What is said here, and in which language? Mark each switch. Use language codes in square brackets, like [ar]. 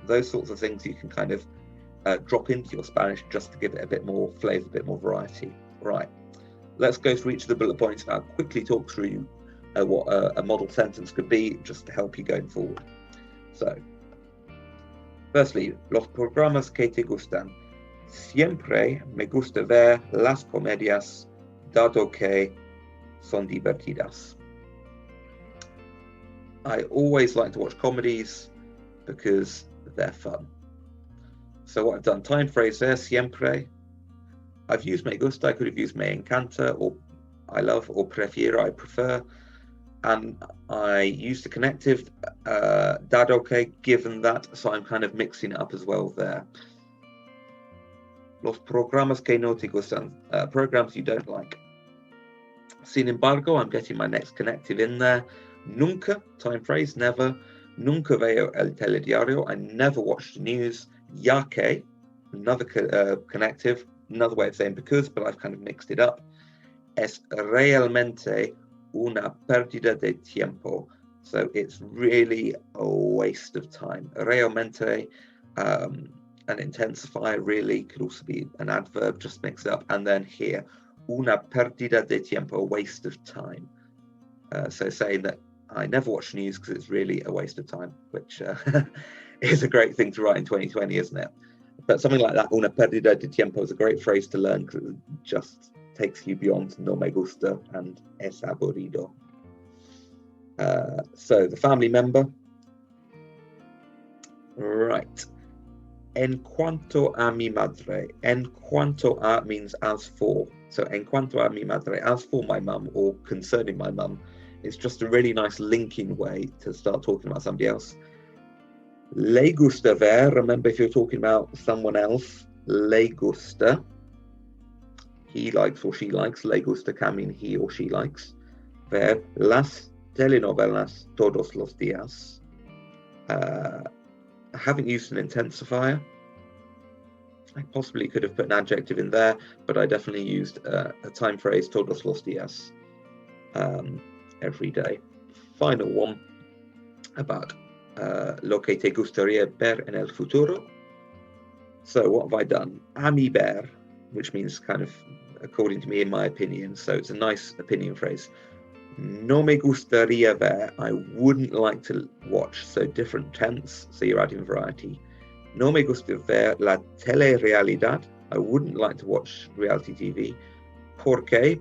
[en] Those sorts of things you can kind of drop into your Spanish just to give it a bit more flavor, a bit more variety. Right, let's go through each of the bullet points and I'll quickly talk through what a model sentence could be, just to help you going forward. So, firstly, [es] los programas que te gustan. Siempre me gusta ver las comedias, dado que son divertidas. [en] I always like to watch comedies because they're fun. So what I've done, time phrase there, siempre. I've used [es] me gusta, [en] I could have used [es] me encanta, [en] or I love, or [es] prefiero, [en] I prefer. And I used the connective, [es] dado que, [en] given that, so I'm kind of mixing it up as well there. [es] Los programas que no te gustan, [en] programs you don't like. [es] Sin embargo, [en] I'm getting my next connective in there. Nunca, time phrase, never. [es] Nunca veo el telediario, [en] I never watch the news. [es] Ya que, [en] another connective, another way of saying because, but I've kind of mixed it up. [es] Es realmente una pérdida de tiempo. [en] So it's really a waste of time. Realmente, an intensifier really could also be an adverb, just mix it up. And then here, [es] una pérdida de tiempo, [en] a waste of time. So saying that I never watch news because it's really a waste of time, which is a great thing to write in 2020, isn't it? But something like that, [es] una pérdida de tiempo, [en] is a great phrase to learn because it just takes you beyond [es] no me gusta [en] and [es] es aburrido. [en] So the family member. Right. [es] En cuanto a mi madre. En cuanto a [en] means as for. So [es] en cuanto a mi madre, [en] as for my mum, or concerning my mum, it's just a really nice linking way to start talking about somebody else. [es] Le gusta ver, [en] remember if you're talking about someone else, [es] le gusta. [en] He likes or she likes, [es] le gusta [en] can mean he or she likes. [es] Ver las telenovelas todos los días. [en] I haven't used an intensifier. I possibly could have put an adjective in there, but I definitely used a time phrase, [es] todos los días, [en] every day. Final one about [es] lo que te gustaría ver en el futuro. [en] So what have I done? [es] A mi ver, [en] which means kind of according to me, in my opinion. So it's a nice opinion phrase. [es] No me gustaría ver, [en] I wouldn't like to watch. So different tense, so you're adding variety. [es] No me gusta ver la telerealidad, [en] I wouldn't like to watch reality TV. [es] ¿Por qué?